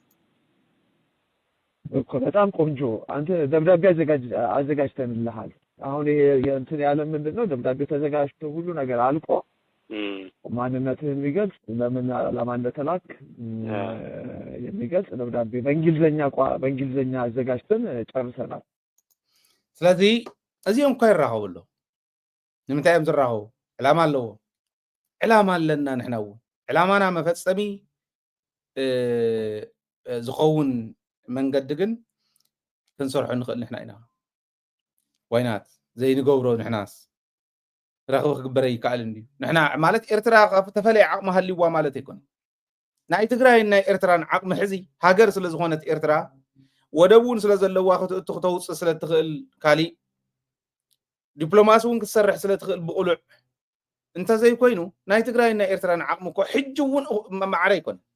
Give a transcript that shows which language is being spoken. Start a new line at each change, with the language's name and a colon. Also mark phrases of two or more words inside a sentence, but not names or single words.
Amharic: እኮ በጣም ቆንጆ አንተ ደብዳቤ አዘጋጅተንልሃል አሁን ይሄ እንትን ያለ ምንድነው ደብዳቤ ተዘጋጅቶ ሁሉ ነገር አልቆ ማንነትህን የሚገልጽ ለምን ዓላማ እንደተላክ የሚገልጽ ደብዳቤ በእንግሊዝኛ አዘጋጅተን ጨርሰናል
Tigrinya: ስለዚህ እዚኦም እኳ ይራኸቡ ኣለዉ ንምንታይ እዮም ዝራኸቡ ዕላማ ኣለዎ ዕላማ ኣለና ንሕና እውን ዕላማና መፈፀሚ ዝኸውን መንገዲ ግን ክንሰርሖ ንኽእል ንሕና ኢና ዋይናት ዘይንገብሮ ንሕናስ ረኽቢ ክግበረ ይከኣል እንድዩ ንሕና ማለት ኤርትራ ተፈለየ ዓቕሚ ሃልይዋ ማለት ኣይኮነ ናይ ትግራይን ናይ ኤርትራን ዓቕሚ ሕዚ ሃገር ስለ ዝኾነት ኤርትራ ወደብ እውን ስለ ዘለዋ ክትተውፅእ ስለ ትኽእል ካሊእ ዲፕሎማሲ እውን ክትሰርሕ ስለ ትኽእል ብቑሉዕ እንተዘይኮይኑ ናይ ትግራይን ናይ ኤርትራን ዓቕሚ እኮ ሕጂ እውን ማዕረ ኣይኮነ